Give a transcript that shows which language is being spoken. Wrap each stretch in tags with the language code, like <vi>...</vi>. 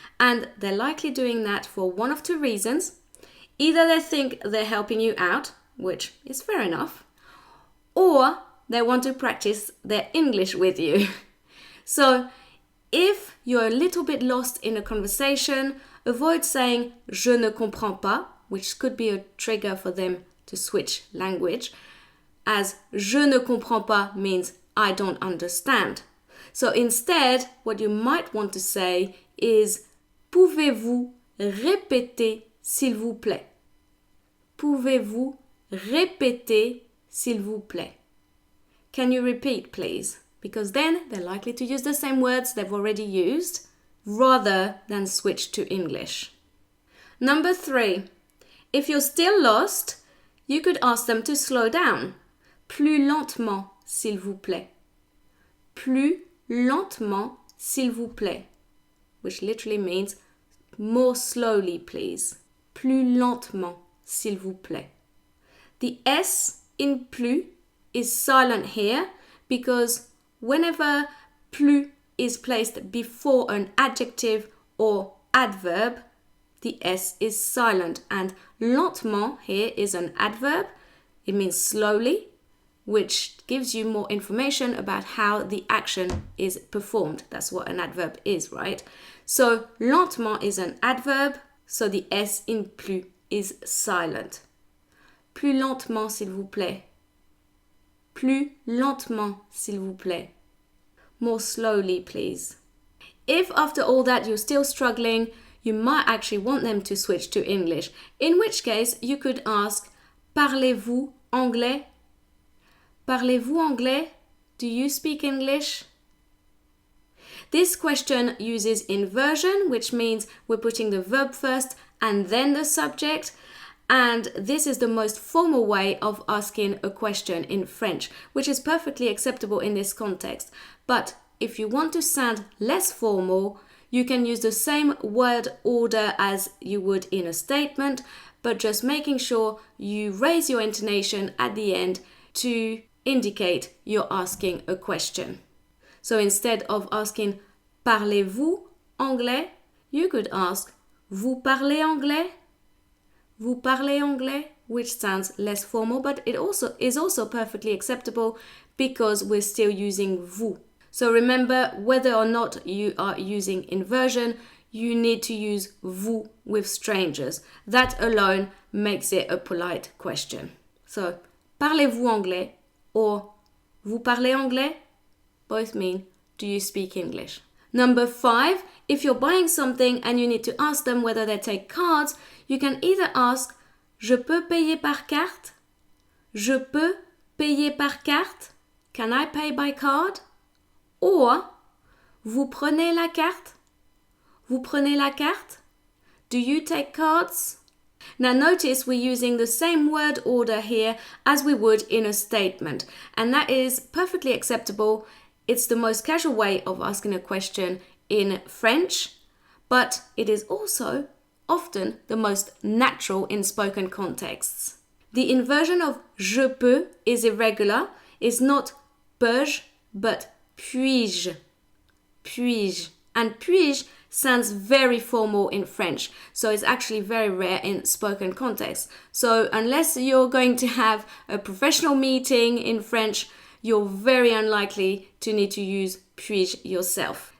<en>And they're likely doing that for one of two reasons. Either they think they're helping you out, which is fair enough, or they want to practice their English with you. So if you're a little bit lost in a conversation, avoid saying</en> <fr>je ne comprends pas,</fr> <en>which could be a trigger for them to switch language, as je ne comprends pas means I don't understand. So instead, what you might want to say is</en> <fr>pouvez-vous répéter s'il vous plaît? Pouvez-vous répéter s'il vous plaît?</fr> <en>Can you repeat, please? Because then they're likely to use the same words they've already used rather than switch to English. Number 3, if you're still lost, you could ask them to slow down.</en> <fr>Plus lentement, s'il vous plaît. Plus lentement, s'il vous plaît.</fr> <en>Which literally means more slowly, please.</en> <fr>Plus lentement, s'il vous plaît.</fr> <en>The S in plus is silent here because whenever plus is placed before an adjective or adverb, the S is silent. And lentement here is an adverb. It means slowly, which gives you more information about how the action is performed. That's what an adverb is, right? So lentement is an adverb, so the S in plus is silent.</en> <fr>Plus lentement, s'il vous plaît. Plus lentement, s'il vous plaît.</fr> <en>More slowly, please. If after all that you're still struggling, you might actually want them to switch to English, in which case you could ask,</en> <fr>parlez-vous anglais? Parlez-vous anglais?</fr> <en>Do you speak English? This question uses inversion, which means we're putting the verb first and then the subject. And this is the most formal way of asking a question in French, which is perfectly acceptable in this context. But if you want to sound less formal, you can use the same word order as you would in a statement, but just making sure you raise your intonation at the end to indicate you're asking a question. So instead of asking</en> <fr>parlez-vous anglais,</fr> <en>you could ask</en> <fr>vous parlez anglais? Vous parlez anglais?</fr> <en>which sounds less formal, but it also is also perfectly acceptable because we're still using vous. So remember, whether or not you are using inversion, you need to use vous with strangers. That alone makes it a polite question.</en> <fr>So, parlez-vous anglais or vous parlez anglais?</fr> <en>Both mean, do you speak English? Number 5, if you're buying something and you need to ask them whether they take cards, you can either ask,</en> <fr>je peux payer par carte? Je peux payer par carte?</fr> <en>Can I pay by card?</en> <fr>Or, vous prenez la carte? Vous prenez la carte?</fr> <en>Do you take cards? Now notice we're using the same word order here as we would in a statement, and that is perfectly acceptable. It's the most casual way of asking a question in French, but it is also often the most natural in spoken contexts. The inversion of je peux is irregular. It's not peux-je, but puis-je.</en> <fr>Puis-je.</fr> <en>And puis-je sounds very formal in French, so it's actually very rare in spoken context. So unless you're going to have a professional meeting in French, you're very unlikely to need to use puis-je yourself.</en>